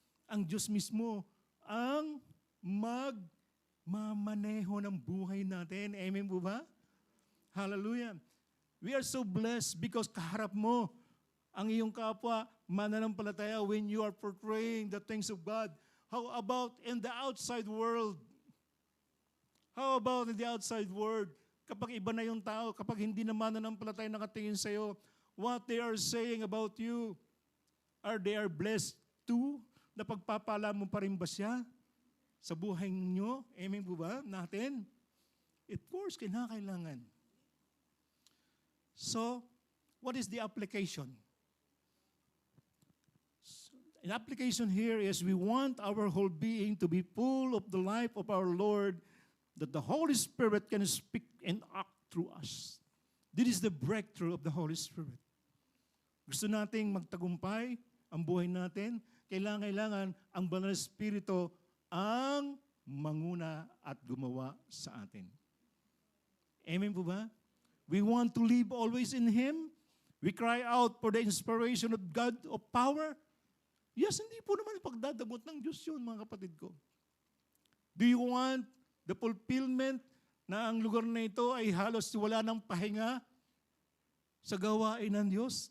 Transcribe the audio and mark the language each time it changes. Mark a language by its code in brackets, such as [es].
[tl] Ang Diyos mismo ang magmamaneho ng buhay natin. Amen po ba? Hallelujah. [en] We are so blessed because [tl] kaharap mo ang iyong kapwa mananampalataya [en] when you are portraying the things of God. How about in the outside world? How about in the outside world? [tl] Kapag iba na yung tao, kapag hindi na mananampalataya nakatingin sa iyo, [en] what they are saying about you, they are blessed too? [tl] Napagpapala mo pa rin ba siya sa buhay niyo? Amen po ba? Natin? [en] Of course, [tl] kinakailangan. [en] So, what is the application? An application here is we want our whole being to be full of the life of our Lord, that the Holy Spirit can speak and act through us. This is the breakthrough of the Holy Spirit. [tl] Gusto nating magtagumpay ang buhay natin, kailangan ang Banal na Espiritu ang manguna at gumawa sa atin. Amen po ba? [en] We want to live always in Him. We cry out for the inspiration of God of power. [tl] Yes, hindi po naman pagdadamot ng Diyos yun, mga kapatid ko. [en] Do you want the fulfillment [tl] na ang lugar na ito ay halos wala ng pahinga sa gawain ng Diyos?